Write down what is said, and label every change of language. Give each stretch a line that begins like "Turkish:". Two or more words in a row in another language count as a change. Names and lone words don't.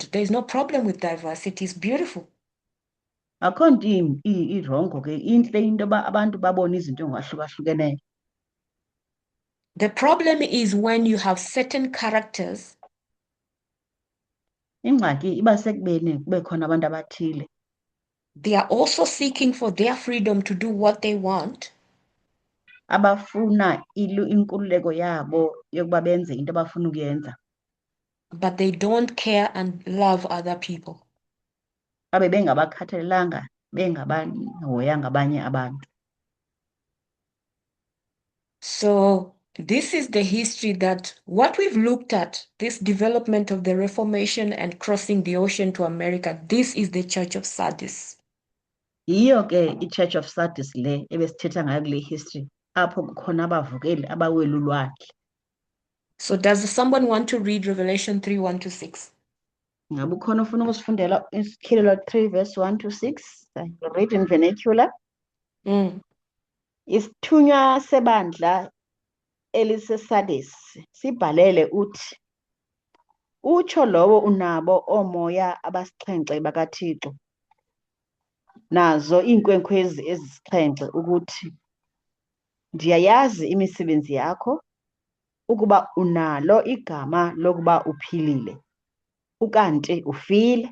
English: There's no problem with diversity. It's beautiful.
Xhosa: Akho nto irongo ke intle into yoba abantu babone izinto ngokwahluka-hlukeneyo.
English: The problem is when you have certain characters
Xhosa: Ingxaki iba sekubeni kube khona abantu abathile
English: they are also seeking for their freedom to do what they want,
Xhosa: abafuna inkululeko yabo yokuba benze into abafuna ukuyenza
English: but they don't care and love other people.
Xhosa: babe bengabakhathalelanga bengabahoyanga abanye abantu.
English: So this is the history that what we've looked at, this development of the Reformation and crossing the ocean to America, this is the Church of Sardis.
Xhosa: Yiyo ke iChurch of Sardis le ebesithetha ngayo kule history apho kukhona abavukeli abawela ulwandle.
English: So does someone want to read Revelation 3:1-6?
Xhosa: Ngabe ukhona ufuna ukusifundela isikhilela 3 verse 1-6?
English: I will read in vernacular.
Xhosa: Isithunywa sebandla eliseSardis sibhalele uthi, utsho lowo unabo oomoya abasixhenxe bakaThixo, nazo iinkwenkwezi ezisixhenxe ukuthi, ndiyayazi imisebenzi yakho, ukuba unalo igama lokuba uphilile, ukanti ufile.